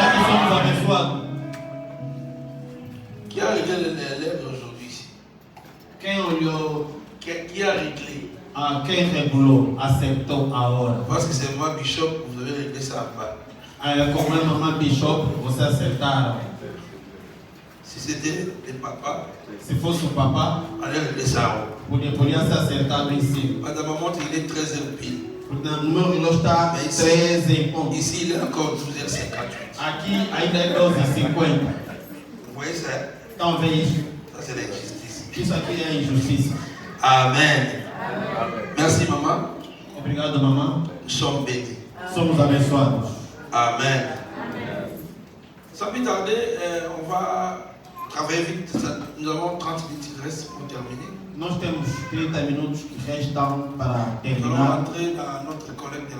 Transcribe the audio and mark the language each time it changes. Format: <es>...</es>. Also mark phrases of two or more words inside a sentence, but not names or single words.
<fr>Qui a réglé les lèvres aujourd'hui ici? Qui a réglé? Parce que c'est moi, Bishop, vous avez réglé ça à Bishop,</fr> <pt>você acertaram.</pt> <fr>Si c'était des papas,</fr> <pt>se fosse o papá,</pt> <fr>on allait régler ça.</fr> <pt>Podia ser acertado em cima.</pt> <fr>Madame montre, il est 13h pile.</fr> <pt>O meu relógio está 13 em ponto.</pt> <fr>Ici, il est encore 12h58.</fr> <pt>Aqui ainda é 12h50.</pt> <fr>Vous voyez ça?</fr> <pt>Então vê isso.</pt> <fr>Ça, c'est l'injustice.</fr> <pt>Isso aqui é injustiça.</pt> <fr>Amen. Merci, maman.</fr> <pt>Obrigado, mamãe. Nous sommes bénis. Somos abençoados. Amen.</pt> <fr>Sans plus tarder, on va travailler vite. Nous avons 30 minutes qui restent pour terminer.</fr> <pt>Nós temos 30 minutos que restam para</pt> <fr>Nous allons</fr> <pt>terminar.</pt> <fr>entrer dans notre collègue de la</fr>